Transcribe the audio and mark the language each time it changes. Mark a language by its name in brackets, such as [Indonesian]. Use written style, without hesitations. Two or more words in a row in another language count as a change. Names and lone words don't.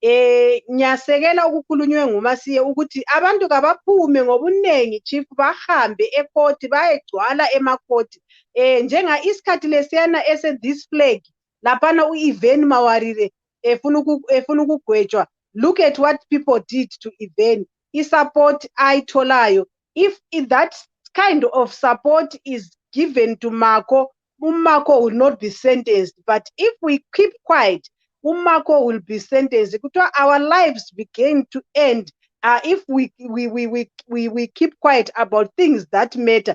[North Ndebele] Ngiyasekela okukhulunywe nguMasiye ukuthi abantu kabaphume ngobunengi Chief, bahambe ekhoti, bayegcwala emakhoti. Njenga isikhathi lesiyana [English] this flag [North Ndebele] laphana u-Even Mawarire efuna ukugwetshwa. [English] Look at what people did to Even, [North Ndebele] i-support ayitholayo. [English] If that kind of support is given to Marco, uMakho will not be sentenced. But if we keep quiet, uMakho will be sentenced. Our lives begin to end if we keep quiet about things that matter.